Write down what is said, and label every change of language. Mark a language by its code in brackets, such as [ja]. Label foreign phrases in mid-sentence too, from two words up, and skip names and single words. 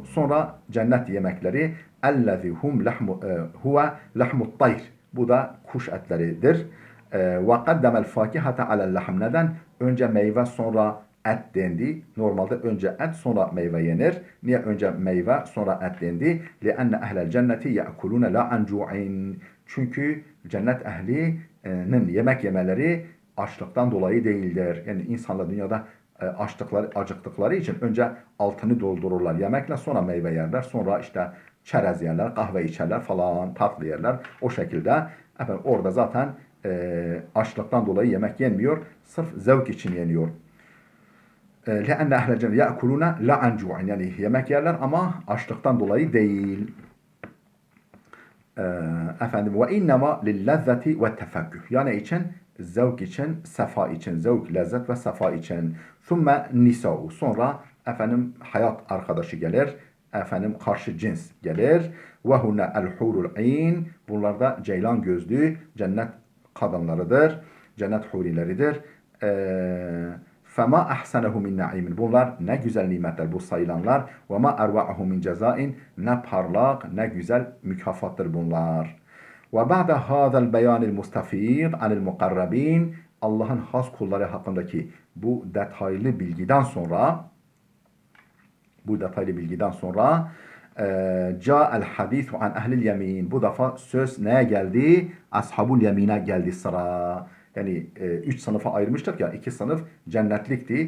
[tr] Sonra cennet yemekleri [ar] الذي هم هو لحم الطير. [tr] Bu da kuş etleridir. [ar] وقدم الفاكهة على اللحم. [tr] Neden? Önce meyve sonra et dendi. Normalde önce et sonra meyve yenir. Niye önce meyve sonra et dendi? [ar] لِأَنَّ اَهْلَ الْجَنَّةِ يَأْكُلُونَ لَا عَنْ جُوعٍ. [tr] Çünkü cennet ehlinin yemek yemeleri açlıktan dolayı değildir. Yani insanlar dünyada acıktıkları için önce altını doldururlar yemekle, sonra meyve yerler, sonra işte çerez yerler, kahve içerler falan, tatlı yerler. O şekilde efendim orada zaten açlıktan dolayı yemek yenmiyor. Sırf zevk için yeniyor. [ar] لأن أهل الجنة يأكلون لا عن جوع. [tr] Yani yemek yerler ama açlıktan dolayı değil. Efendim [ar] وإنما للذة والتفكه. [tr] Yani için zevk için, sefa için, zevk, lezzet ve sefa için. [ar] ثم النساء. [tr] Sonra efendim hayat arkadaşı gelir. Efendim karşı cins gelir. [ar] وهن الحور العين. [tr] Bunlar da ceylan gözlü cennet kadınlarıdır. Cennet hurileridir. [ar] فَمَا أَحْسَنَهُ مِنْ نَعِيمٍ. [tr] Bunlar ne güzel nimetler bu sayılanlar. [ar] وَمَا أَرْوَعَهُ مِنْ جَزَائٍ. [tr] Ne parlak, ne güzel mükafattır bunlar. [ar] وَبَعْدَ هَذَا الْبَيَانِ الْمُسْتَفِيدِ عَنِ الْمُقَرَّبِينَ. [tr] Allah'ın has kulları hakkındaki bu detaylı bilgiden sonra [ar] جاء الحديث عن أهل اليمين. [tr] Bu defa söz neye geldi? Ashabul yemine geldi sıra. Yani üç sınıfa ayırmıştık ya, iki sınıf cennetlikti.